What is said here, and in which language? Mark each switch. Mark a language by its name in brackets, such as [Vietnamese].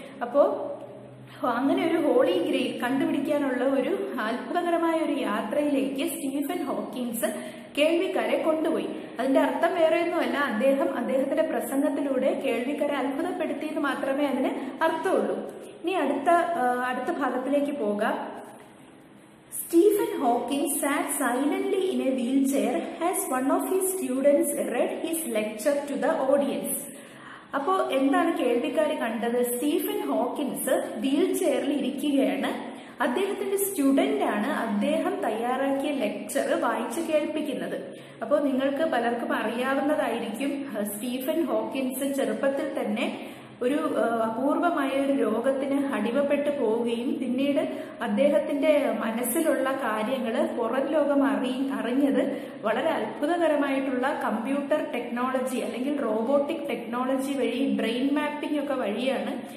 [Malayalam] അപ്പോ അങ്ങനെ ഒരു ഹോളി ഗ്രെയിൽ കണ്ടുപിടിക്കാനുള്ള ഒരു അത്ഭുതകരമായ ഒരു യാത്രയിലേക്ക് സ്റ്റീഫൻ ഹോക്കിൻസ് കേൾവിക്കാരെ കൊണ്ടുപോയി. അതിന്റെ അർത്ഥം വേറെയൊന്നുമല്ല, അദ്ദേഹത്തിന്റെ പ്രസംഗത്തിലൂടെ കേൾവിക്കാരെ അത്ഭുതപ്പെടുത്തിയെന്ന് മാത്രമേ അതിന് അർത്ഥമുള്ളൂ. ഇനി അടുത്ത ഭാഗത്തിലേക്ക് പോകാം. [English] Stephen Hawking sat silently in a wheelchair as one of his students read his lecture to the audience. [Malayalam] അപ്പോ എന്താണ് കേൾവിക്കാർ കണ്ടത്? സ്റ്റീഫൻ ഹോക്കിൻസ് വീൽ ചെയറിൽ ഇരിക്കുകയാണ്. അദ്ദേഹത്തിന്റെ സ്റ്റുഡന്റ് ആണ് അദ്ദേഹം തയ്യാറാക്കിയ ലെക്ചർ വായിച്ചു കേൾപ്പിക്കുന്നത്. അപ്പോൾ നിങ്ങൾക്ക് പലർക്കും അറിയാവുന്നതായിരിക്കും, സ്റ്റീഫൻ ഹോക്കിൻസ് ചെറുപ്പത്തിൽ തന്നെ ഒരു അപൂർവമായ ഒരു രോഗത്തിന് അടിമപ്പെട്ടു പോവുകയും പിന്നീട് അദ്ദേഹത്തിന്റെ മനസ്സിലുള്ള കാര്യങ്ങൾ പുറം ലോകം അറിഞ്ഞത് വളരെ അത്ഭുതകരമായിട്ടുള്ള കമ്പ്യൂട്ടർ ടെക്നോളജി അല്ലെങ്കിൽ റോബോട്ടിക് ടെക്നോളജി വഴി, ബ്രെയിൻ മാപ്പിംഗ് ഒക്കെ വഴിയാണ്.